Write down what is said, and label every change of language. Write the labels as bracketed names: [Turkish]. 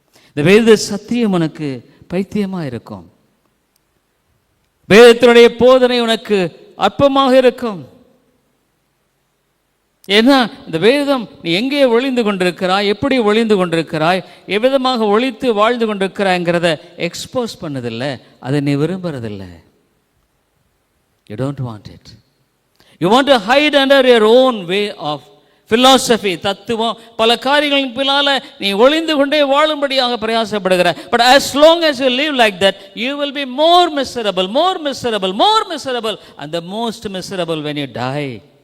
[Tamil] இந்த வேத சத்தியம் உனக்கு பைத்தியமாக இருக்கும். வேதத்தினுடைய போதனை உனக்கு அற்பமாக இருக்கும். ஏன்னா இந்த வேதம் நீ எங்கே ஒளிந்து கொண்டிருக்கிறாய், எப்படி ஒளிந்து கொண்டிருக்கிறாய், எவ்விதமாக ஒளித்து வாழ்ந்து கொண்டிருக்கிறாய்ங்கிறத எக்ஸ்போஸ் பண்ணதில்லை. அதை நீ விரும்புறதில்லை. [English] You don't want it. You want to hide under your own way of philosophy. [Tamil] தத்துவம் பல காரியங்களின் பின்னால நீ ஒளிந்து கொண்டே வாழும்படியாக பிரயாசப்படுகிற. [English] But as long as you live like that, you will be more miserable, more miserable, more miserable, and the most miserable when you die.